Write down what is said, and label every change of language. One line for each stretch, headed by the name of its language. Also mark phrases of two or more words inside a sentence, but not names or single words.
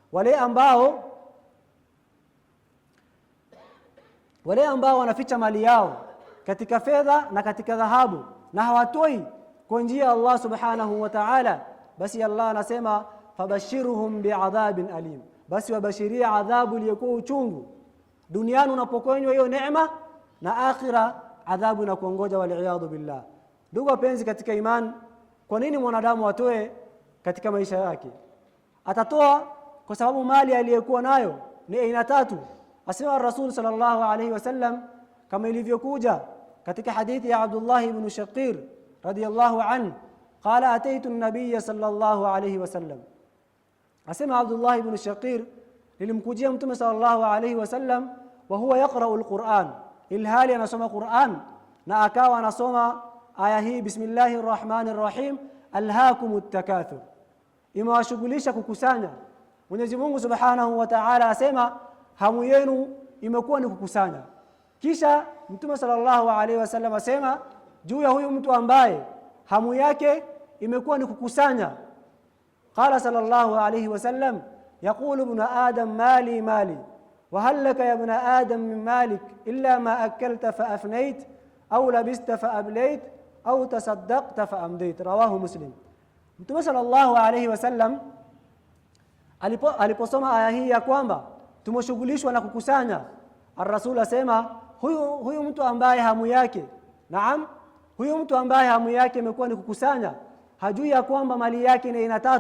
Swahili: Wale ambao wanaficha mali yao katika fedha na katika dhahabu na hawatoi kwa njia ya Allah
Arabic: سبحانه وتعالى,
Swahili: basi Allah anasema
Arabic: فبشرهم بعذاب أليم,
Swahili: basi wabashiria adhabu iliyokuwa uchungu duniani unapokonywa hiyo neema, na akhira adhabu inakuongoja,
Arabic: وبالله.
Swahili: Ndugu wapenzi katika imani, kwa nini mwanadamu atoe katika maisha yake? Atatoa kwa sababu mali aliyokuwa nayo ni aina tatu. Asema Rasul
Arabic: صلى الله عليه وسلم,
Swahili: kama ilivyokuja katika hadithi ya Abdullah ibn Shaqir
Arabic: رضي الله عنه, قال أتيت النبي صلى الله عليه وسلم.
Swahili: Asema Abdullah ibn Shaqir, nilimkujia Mtume
Arabic: صلى الله عليه وسلم وهو يقرأ القرآن,
Swahili: ilhali anasoma Qur'an, na akawa anasoma aya hii,
Arabic: بسم الله الرحمن الرحيم، ألهاكم التكاثر,
Swahili: imewashughulisha kukusanya. Mwenyezi Mungu
Arabic: سبحانه وتعالى
Swahili: asema hamu yenu imekuwa ni kukusanya. Kisha Mtume
Arabic: صلى الله عليه وسلم
Swahili: asema juu ya huyu mtu ambaye hamu yake imekuwa ni kukusanya,
Arabic: قال صلى الله عليه وسلم يقول ابن آدم مالي مالي وهل لك يا ابن آدم من مالك إلا ما أكلت فأفنيت أو لبست فأبليت أو تصدقت فأمضيت رواه مسلم.
Swahili: Mtume
Arabic: صلى الله عليه وسلم
Swahili: aliposoma aya hii ya kwamba tumeshughulishwa na kukusanya, ar-Rasul asema huyu mtu ambaye hamu yake, huyu mtu ambaye hamu yake imekuwa ni kukusanya, hajui ya kwamba mali yake ni aina tatu.